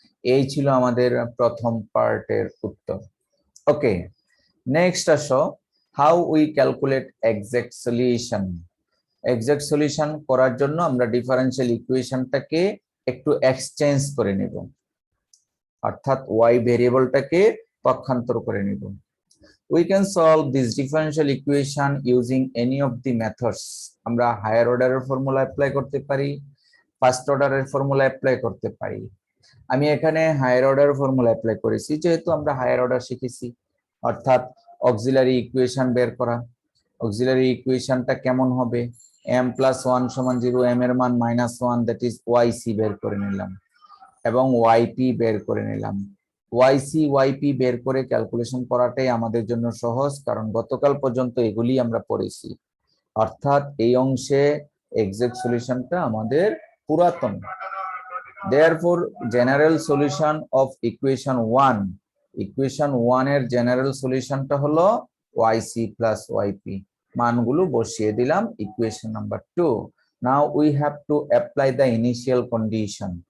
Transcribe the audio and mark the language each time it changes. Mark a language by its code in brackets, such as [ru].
[bn] এই ছিল আমাদের প্রথম পার্টের উত্তর। ওকে, নেক্সট আসো, [en] How we calculate exact solution. [bn] Exact solution করার জন্য আমরা ডিফারেনশিয়াল ইকুয়েশনটাকে একটু এক্সচেঞ্জ করে নেব, অর্থাৎ ওয়াই ভেরিয়েবলটাকে পক্ষান্তর করে নেব। [en] We can solve this differential equation using any of the methods. [bn] আমরা হায়ার অর্ডারের ফর্মুলা অ্যাপ্লাই করতে পারি, ফার্স্ট অর্ডারের ফর্মুলা অ্যাপ্লাই করতে পারি। আমি এখানে হায়ার অর্ডার ফর্মুলা অ্যাপ্লাই করেছি, যেহেতু আমরা হায়ার অর্ডার শিখেছি, অর্থাৎ অক্সিলারি ইকুয়েশন বের করা। অক্সিলারি ইকুয়েশনটা কেমন হবে? m + 1 = 0, m এর মান -1, দ্যাট ইজ yc বের করে নিলাম এবং yp বের করে নিলাম। yc yp বের করে ক্যালকুলেশন করাটাই আমাদের জন্য সহজ, কারণ গতকাল পর্যন্ত এগুলি আমরা পড়েছি। অর্থাৎ এই অংশে এক্সাক্ট সলিউশনটা আমাদের পুরাতন। [en] Therefore, general solution of equation 1, equation 1 [bn] এর জেনারেল সলিউশনটা হলো [en] yc + yp। [bn] মানগুলো বসিয়ে দিলাম equation number 2। [en] Now we have to apply the initial condition.